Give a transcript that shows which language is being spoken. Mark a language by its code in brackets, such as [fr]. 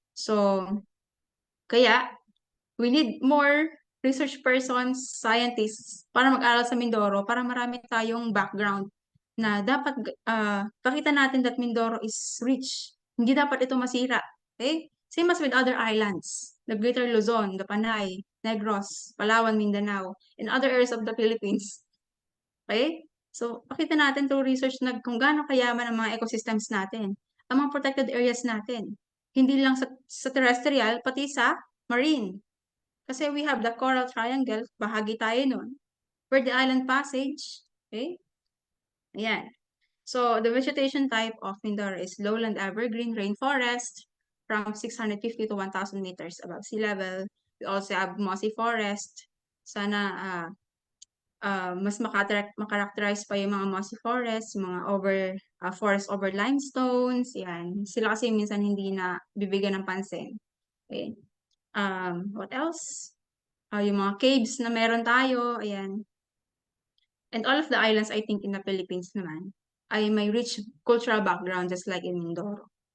[en] So kaya we need more research persons, scientists [tl] para mag-aral sa [en] Mindoro [tl] para marami tayong [en] background [tl] na dapat pakita natin [en] that Mindoro is rich. [tl] Hindi dapat ito masira. Okay? [en] Same as with other islands, the Greater Luzon, the Panay, Negros, Palawan, Mindanao, and other areas of the Philippines. Okay? [tl] So, pakita natin through research na kung gaano kayaman ang mga ecosystems natin, ang mga protected areas natin. Hindi lang sa terrestrial, pati sa marine. Kasi [en] we have the [tl] Coral Triangle, bahagi tayo nun. Verde Island Passage, okay? Ayan. [en] So, the vegetation type of Mindoro is lowland evergreen rainforest from 650 to 1,000 meters above sea level. We also have mossy forest. [tl] Sana mas makarakterize pa yung mga mossy forest, yung mga forest over limestones, yan. Sila kasi minsan hindi na bibigyan ng pansin. Okay. [en] What else? [tl] Yung mga caves na meron tayo, ayan. [en] And all of the islands, I think, in the Philippines [tl] naman, ay may [en] rich cultural background just like in Mindoro.